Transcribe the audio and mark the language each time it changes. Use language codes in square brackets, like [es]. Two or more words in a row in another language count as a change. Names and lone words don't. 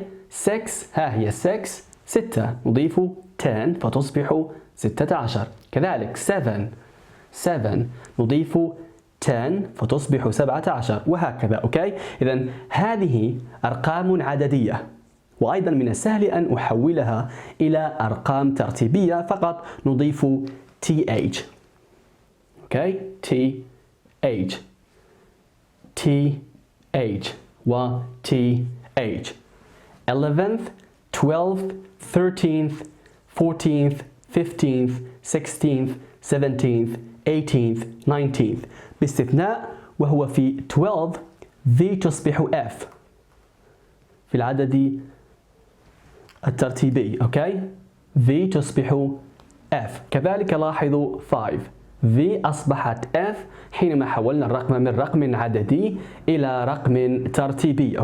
[ar] 6، ها هي 6 6 نضيف 10 فتصبح 16. كذلك 7 نضيف 10 فتصبح 17 وهكذا. أوكي؟ إذن هذه أرقام عددية، وأيضا من السهل أن أحولها إلى أرقام ترتيبية، فقط نضيف TH. أوكي؟ TH و TH. 11th 12th 13th 14th 15th 16th 17th 18th 19th باستثناء وهو في 12 V تصبح F في العدد الترتيبي. أوكي؟ V تصبح F. كذلك لاحظوا 5 V أصبحت F حينما حولنا الرقم من رقم عددي إلى رقم ترتيبي.